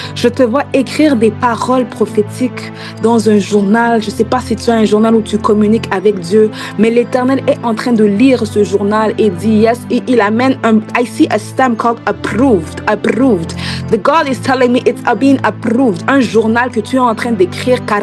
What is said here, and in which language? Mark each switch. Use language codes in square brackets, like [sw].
[fr] Je te vois écrire des paroles prophétiques dans un journal. Je ne sais pas si tu as un journal où tu communiques avec Dieu, mais l'Éternel est en train de lire ce journal et dit yes. Et il amène [en] I see a stamp called approved. Approved. The God is telling me it's being approved. [fr] Un journal que tu es en train d'écrire.